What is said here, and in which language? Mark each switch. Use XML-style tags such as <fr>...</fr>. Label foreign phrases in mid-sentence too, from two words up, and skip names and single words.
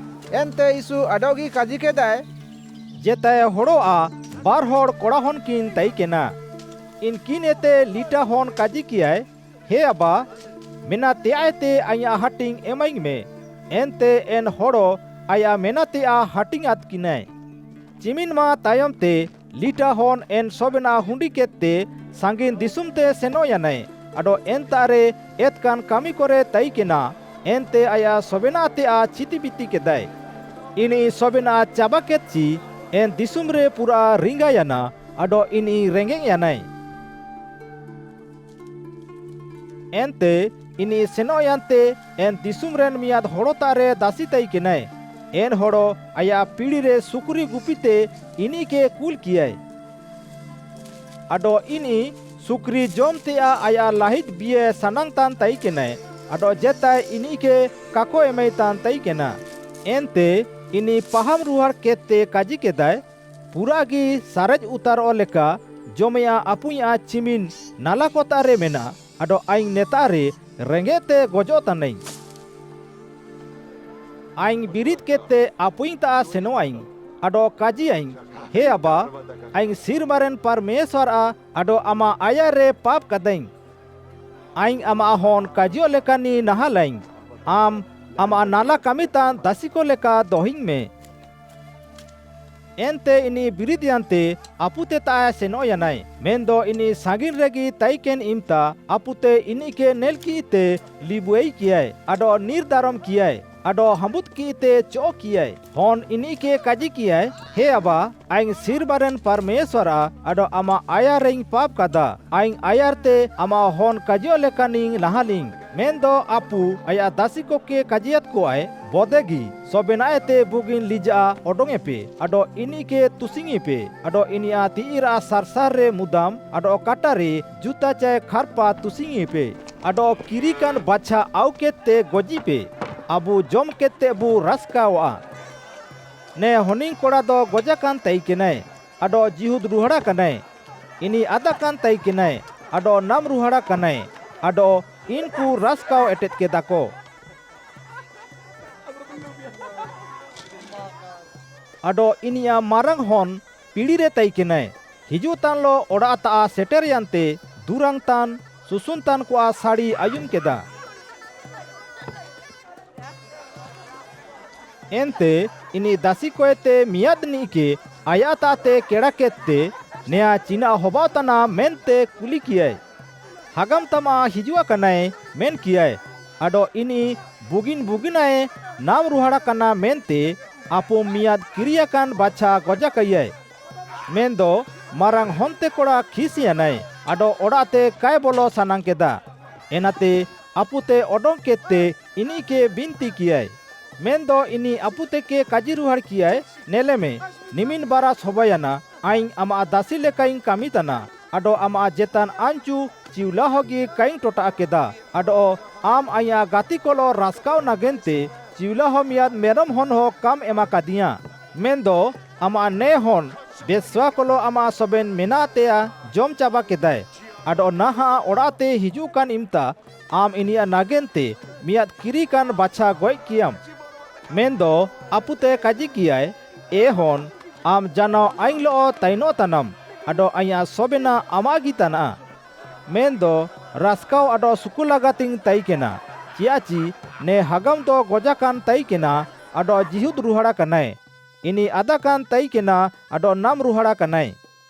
<unr>एनते यीशु अडोगी काजी केदाय जेताय होड़ोआ बार होड़ कोड़ा हन किन तई केना इनकिन एते लीटा हन काजी कियाय हे अबा मेना तेआते आया हटिंग एमाइंग में एनते एन होड़ो आया मेना तेआ हटिंग आत किनाय चिमिन मा तायम ते लीटा हन एन सोबेना हुंडी केते सांगिन दिसुम ते सेनोयानाय अडो एन तारे एतकान कामी करे तई केना एनते आया सोबेना तेआ चिति बिति केदाय इनी सोबेना चाबा केची एन दिसुम रे पूरा रिंगायाना अडो इनी रेंगेंग यानाय एनते इनी सेनोयांते एन दिसुम रेन मियाद होड़ो तारे दासी तई केनाय एन होड़ो आया पीड़ी रे सुकुरी गुपीते इनी के कुल कियाय अडो इनी सुक्री जोम तेआ आया लाहित बिये सनांग तान तई केनाय अडो जेताय इनी के काको एमई तान तई केना एनते इनी पहाम रुहार केते काजी केदाय पुरागी सारेज उतार लेका जोमया अपुया चिमिन नाला कोतारे मेना अडो आइंग नेतारे रेंगेते गोजो तानई आइंग बिरित केते अपुइंग ता सेनो आइंग अडो काजी आइंग हे अबा आइंग सिर मारेन परमेश्वर अडो आमा आया रे पाप कदाइंग आइंग आमा होन काजियो लेकानी नहालाइंग आम आमा नाला कामितान दासिको लेका दोहिंग में एनते इनी बिरिदियांते अपुते ताया सेनो यानाय मेंदो इनी सागिन रेगी ताइकेन इमता अपुते इनी के नेलकी ते लिबुई कियाय अडो निर्दारम कियाय अडो हमुद कीते चो कियाय होन इनी के काजी कियाय हे अबा आइंग सिर बारेन परमेश्वर अडो आमा आया रेंग पाप कदा आइंग आयारते आमा होन काजियो लेकानिंग नहालिंग मेंदो आपु आया दासिको के काजियत को आय बोदेगी सोबेनाएते बुगिन लिजा ओडोंगे पे अडो इनी के तुसिंगी पे अडो इनिया तीरा सरसार रे मुदाम अडो काटारे जूता चाय खरपा तुसिंगी पे अडो किरिकान बाछा आउ केते गोजी पे अबु जम केते बु रास्कावा ने होनिंग कोड़ा दो गोजा कान तई केनाय अडो जिहुद रुहड़ा कनाय इनी आदा कान तई केनाय अडो नाम रुहड़ा कनाय अडो इनकू रास्काव एटेत के दाको अडो इनिया मारंग होन पीड़ी रे तई केनाय हिजू तान लो ओड़ा ता सेटर यानते दुरंग तान सुसुन तान को साड़ी आयुम केदा एनते इनी दासी कोएते मियादनी के आयाताते केड़ा केते नेया चीना होबातना मेनते कुली कियाय हागम तमा हिजुआ कनाय मेन कियाय अडो इनी बुगिन बुगिनाय नाम रुहाड़ा कना मेनते आपो मियाद किरिया कान बाछा गोजा कयाय मेंदो मारंग होनते कोड़ा खिसियानाय अडो ओड़ाते काय बोलो सानांग केदा एनाते अपुते ओडोंग केते इनी के बिनती कियाय मेंदो इनी अपुते के काजी रुहाड़ कियाय नेले में निमिन बारा सोबायाना आइंग आमा दासी लेकाइंग कामिताना अडो आमा जेतान आंचू चिवला होगी काइंग टोटा केदा अडो आम आया गाती कोलो रास्काव नागेनते चिवला हो मियाद मेरम होन हो काम एमा कादिया मेंदो आमा ने होन बेस्वा कोलो आमा सोबेन मेनातेया जोम चाबा केदाय अडो नाहा ओड़ाते हिजू कान इमता आम इनिया नागेनते मियाद किरी कान बाछा गोय कियाम मेंदो अपुते काजी कियाय ए होन आम जानो आइंग लो ताइनो तनम अडो आया सोबेना आमागी तना मेंदो रास्काव अडो सुकुलागातिंग तई केना चियाची ने हगम तो गोजा कान तई केना अडो जिहुद रुहड़ा कनाय इनी आदा कान तई केना अडो नाम रुहड़ा कनाय</unr>